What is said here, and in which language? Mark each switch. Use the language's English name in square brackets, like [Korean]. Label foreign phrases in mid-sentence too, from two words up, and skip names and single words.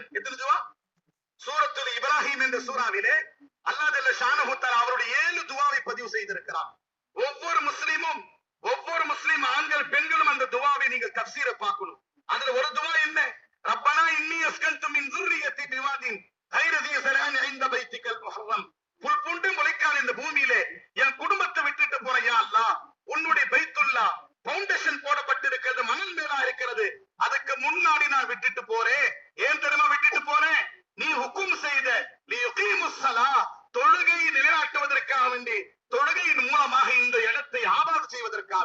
[Tamil] எத்தனை துவா? சூரத்துல் இப்ராஹிம் என்ற சூறாவிலே அல்லாஹ் [Arabic] جل شأنه تعالى [Tamil] அவருடைய 7 துவாவை பதிவு செய்திருக்கிறார். ஒவ்வொரு முஸ்லிம் ஆண்கள் பெண்களும் அந்த துவாவை நீங்கள் தஃப்சீரை பார்க்கணும். அதுல ஒரு துவா என்ன? [Arabic] ربنا إني أسكنت من ذُرِّيَّتِي بِوَادٍ غَيْرِ ذِي زَرْعٍ عِندَ بَيْتِكَ الْمُحَرَّمِ. [Tamil] புல் பூண்டு முளைக்காத இந்த பூமியிலே என் குடும்பத்தை விட்டுட்டு போறேன் [Arabic] يا الله. [Tamil] உன்னுடைய பைத்துல்லா பவுண்டேஷன் போடப்பட்டிருக்கிறது, மணல் மேலா இருக்கிறது, அதுக்கு முன்னாடி நான் விட்டுட்டு போறேன். ஏன் தெரியுமா விட்டுட்டு போறேன்? நீ ஹுக்கும் செய்த தொழுகையை நிலைநாட்டுவதற்காக வேண்டி, தொழுகையின் மூலமாக இந்த இடத்தை ஆபாது செய்வதற்காக.